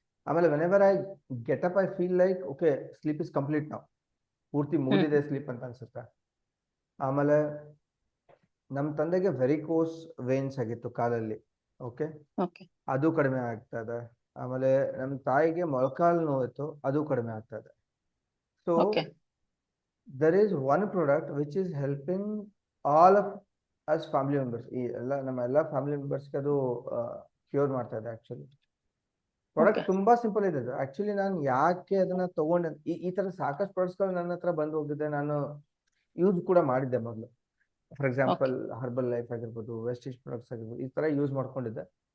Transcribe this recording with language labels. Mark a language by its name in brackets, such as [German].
[Kannada] ಆಮೇಲೆ [English] whenever I get up I feel like okay, sleep is complete [Kannada] ನಾವು, ಪೂರ್ತಿ ಮುಗಿದಿದೆ ಸ್ಲೀಪ್ ಅಂತ ಅನ್ಸುತ್ತೆ. ಆಮೇಲೆ ನಮ್ಮ ತಂದೆಗೆ ವೆರಿಕೋಸ್ ವೇನ್ಸ್ ಆಗಿತ್ತು ಕಾಲಲ್ಲಿ. ಓಕೆ, ಅದು ಕಡಿಮೆ ಆಗ್ತಾ ಇದೆ. ಆಮೇಲೆ ನಮ್ಮ ತಾಯಿಗೆ ಮೊಳಕಾಲು ನೋವಿತ್ತು, ಅದು ಕಡಿಮೆ ಆಗ್ತಾ ಇದೆ. [English] So there is one product which is helping all of us family members. [Kannada] ಈ ನಮ್ಮ ಎಲ್ಲ ಫ್ಯಾಮಿಲಿ ಮೆಂಬರ್ಸ್ಗೆ ಅದು ಕ್ಯೂರ್ ಮಾಡ್ತಾ ಇದೆ. ಆಕ್ಚುಲಿ ಪ್ರಾಡಕ್ಟ್ ತುಂಬಾ ಸಿಂಪಲ್ ಇದೆ. ಆಕ್ಚುಲಿ ನಾನು ಯಾಕೆ ಅದನ್ನ ತಗೊಂಡೆ, ಈ ತರ ಸಾಕಷ್ಟು ಪ್ರಾಡಕ್ಟ್ಸ್ಗಳು ನನ್ನ ಹತ್ರ ಬಂದು ಹೋಗಿದ್ದೆ, ನಾನು ಯೂಸ್ ಕೂಡ ಮಾಡಿದ್ದೆ ಮೊದಲು. ಫಾರ್ ಎಕ್ಸಾಂಪಲ್ ಹರ್ಬಲ್ ಲೈಫ್ ಆಗಿರ್ಬೋದು, ವೆಸ್ಟೀಜ್ ಪ್ರಾಡಕ್ಟ್ಸ್ ಆಗಿರ್ಬೋದು, ಈ ತರ ಯೂಸ್ ಮಾಡ್ಕೊಂಡಿದ್ದೆ.